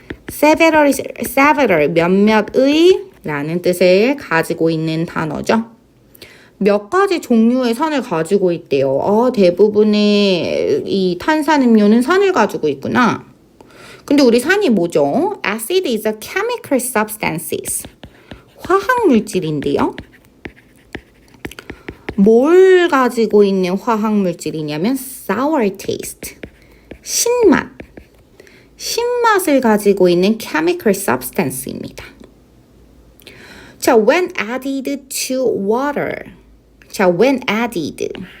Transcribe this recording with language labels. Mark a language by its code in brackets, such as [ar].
[ko] several 몇몇의 라는 뜻을 가지고 있는 단어죠. 몇 가지 종류의 산을 가지고 있대요. 대부분의 이 탄산음료는 산을 가지고 있구나. 근데 우리 산이 뭐죠? [en] Acid is a chemical substances. [ko] 화학 물질인데요. 뭘 가지고 있는 화학 물질이냐면 sour taste. 신맛을 가지고 있는 chemical substance 입니다. [en] 자, when added to water. 자, when added.